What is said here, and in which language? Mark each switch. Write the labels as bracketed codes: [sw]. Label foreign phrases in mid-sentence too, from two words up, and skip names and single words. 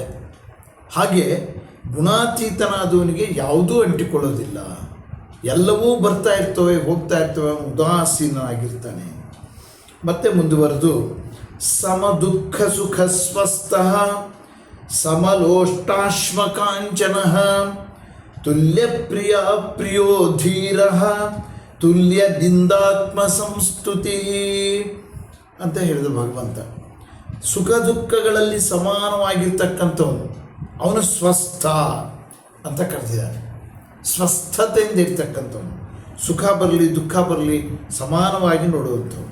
[kn] ಹಾಗೆ ಗುಣಾತೀತನಾದವನಿಗೆ ಯಾವುದೂ ಅಂಟಿಕೊಳ್ಳೋದಿಲ್ಲ, ಎಲ್ಲವೂ ಬರ್ತಾ ಇರ್ತವೆ, ಹೋಗ್ತಾ ಇರ್ತವೆ, ಉದಾಸೀನನಾಗಿರ್ತಾನೆ. ಮತ್ತೆ ಮುಂದುವರೆದು [sa] ಸಮ ದುಃಖ ಸುಖ ಸ್ವಸ್ಥಃ ಸಮಲೋಷ್ಟಾಶ್ಮಕಾಂಚನಃ ತುಲ್ಯ ಪ್ರಿಯ ಪ್ರಿಯೋ ಧೀರಃ ತುಲ್ಯ ನಿಂದಾತ್ಮ ಸಂಸ್ತುತಿ [kn] ಅಂತ ಹೇಳಿದ ಭಗವಂತ. ಸುಖ ದುಃಖಗಳಲ್ಲಿ ಸಮಾನವಾಗಿರ್ತಕ್ಕಂಥವನು, ಅವನು ಸ್ವಸ್ಥ ಅಂತ ಕರೆದಿದ್ದಾನೆ. ಸ್ವಸ್ಥತೆಯಿಂದ ಇರ್ತಕ್ಕಂಥವನು, ಸುಖ ಬರಲಿ ದುಃಖ ಬರಲಿ ಸಮಾನವಾಗಿ ನೋಡುವಂಥವನು.